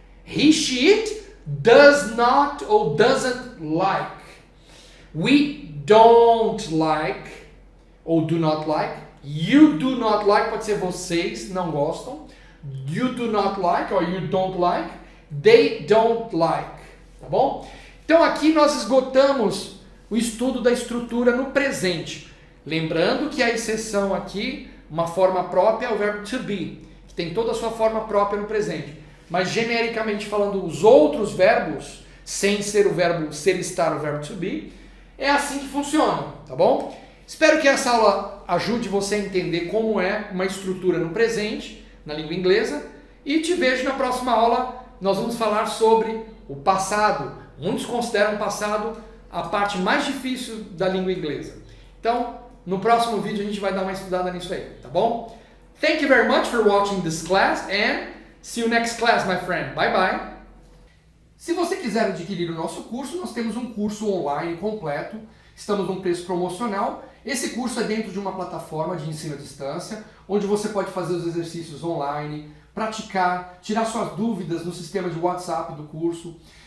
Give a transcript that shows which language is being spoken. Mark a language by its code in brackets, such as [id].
[en] He, she, it does not or doesn't like. We don't like ou do not like. You do not like [pt] pode ser vocês não gostam. [en] You do not like or you don't like. They don't like. [pt] Tá bom? Então aqui nós esgotamos o estudo da estrutura no presente. Lembrando que a exceção aqui, uma forma própria é o verbo to be, que tem toda a sua forma própria no presente. Mas genericamente falando, os outros verbos, sem ser o verbo ser, estar, o verbo to be, é assim que funciona, tá bom? Espero que essa aula ajude você a entender como é uma estrutura no presente, na língua inglesa, E te vejo na próxima aula. Nós vamos falar sobre o passado. Muitos consideram o passado a parte mais difícil da língua inglesa. Então, no próximo vídeo a gente vai dar uma estudada nisso aí, tá bom? [en] Thank you very much for watching this class and see you next class, my friend. Bye bye. [pt] Se você quiser adquirir o nosso curso, nós temos um curso online completo. Estamos num preço promocional. Esse curso é dentro de uma plataforma de ensino à distância, onde você pode fazer os exercícios online, praticar, tirar suas dúvidas no sistema de WhatsApp do curso.